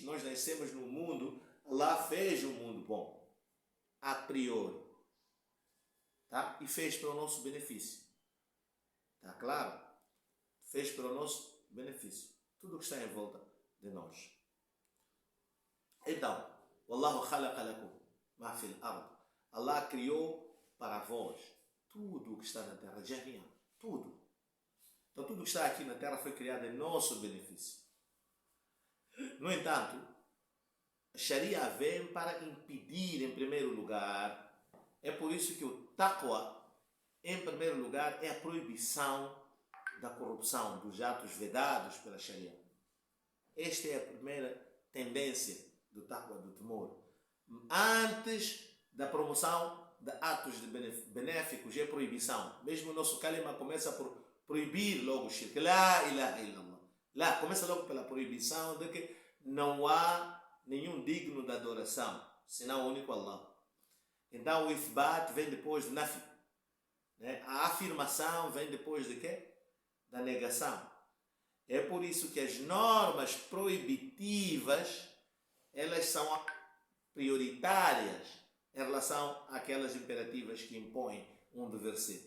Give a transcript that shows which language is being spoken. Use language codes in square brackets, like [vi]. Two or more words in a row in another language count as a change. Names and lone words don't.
[pt] Nós nascemos no mundo, Allah fez um mundo bom, a priori, tá? E fez para o nosso benefício. Tá claro? Fez para o nosso benefício. Tudo o que está em volta de nós. Então, [ar] والله خلق لكم ما في الأرض. [pt] Allah criou para vós tudo o que está na terra, jami'a, tudo. Então tudo que está aqui na terra foi criado em nosso benefício. No entanto, a Sharia vem para impedir, em primeiro lugar, é por isso que o taqwa, em primeiro lugar, é a proibição da corrupção, dos atos vedados pela Sharia. Esta é a primeira tendência do taqwa, do temor. Antes da promoção de atos benéficos, é proibição. Mesmo o nosso kalima começa por proibir logo o shirk. [ar] لا إله إلا الله. [pt] Lá começa logo pela proibição de que não há nenhum digno da adoração, senão o único Allah. Então o ithbat vem depois do nafi. A afirmação vem depois de quê? Da negação. É por isso que as normas proibitivas, elas são prioritárias em relação àquelas imperativas que impõem um dever ser.